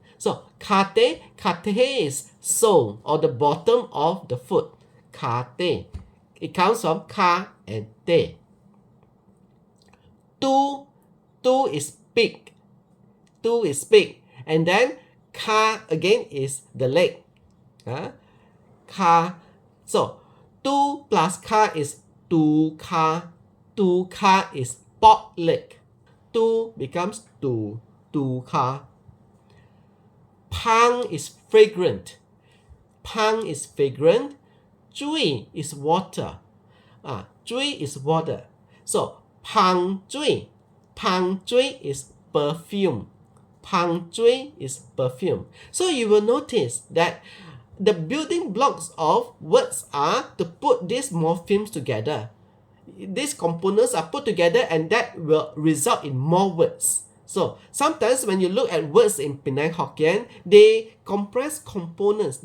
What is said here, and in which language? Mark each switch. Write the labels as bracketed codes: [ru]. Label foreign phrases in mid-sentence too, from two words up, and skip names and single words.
[en] So kate is sole or the bottom of the foot. Kate. It comes from ka and te. Tu is big. Tu is big. And then ka again is the leg. Ka. So tu plus ka is [nan] tu ka. Tu ka [en] is pork leg. Tu becomes [nan] tu ka. [en] Pang is fragrant. Pang is fragrant. Zui is water. Zui is water. So [nan] pang zui. Pang zui [en] is perfume. [nan] Pang zui [en] is perfume. So you will notice that the building blocks of words are to put these morphemes together. These components are put together and that will result in more words. So sometimes when you look at words in Penang Hokkien, they compress components.